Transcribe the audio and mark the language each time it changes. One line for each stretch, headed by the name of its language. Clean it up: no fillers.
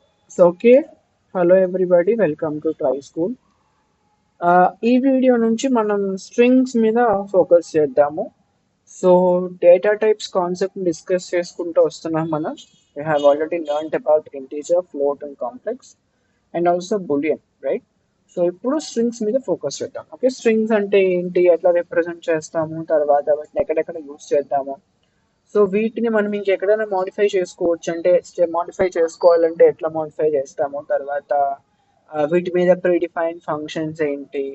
English: So, okay, hello everybody, welcome to Try School.
Telugu: ఈ video నుంచి మనం స్ట్రింగ్స్ మీద ఫోకస్ చేద్దాము. So data types concept discuss చేసుకుంటూ వస్తున్నాం మనం.
English: We have already learned about integer, float and complex and also boolean, right?
Telugu: So ఇప్పుడు strings మీద ఫోకస్ చేద్దాం. ఓకే, స్ట్రింగ్స్ అంటే ఏంటి, ఎట్లా రిప్రజెంట్ చేస్తాము, తర్వాత వాటిని ఎక్కడెక్కడ యూస్ చేద్దాము. సో వీటిని మనం ఇంకెక్కడైనా మాడిఫై చేసుకోవచ్చు, అంటే మాడిఫై చేసుకోవాలంటే ఎట్లా మాడిఫై చేస్తాము, తర్వాత వీటి మీద ప్రీడిఫైన్ ఫంక్షన్స్ ఏంటి.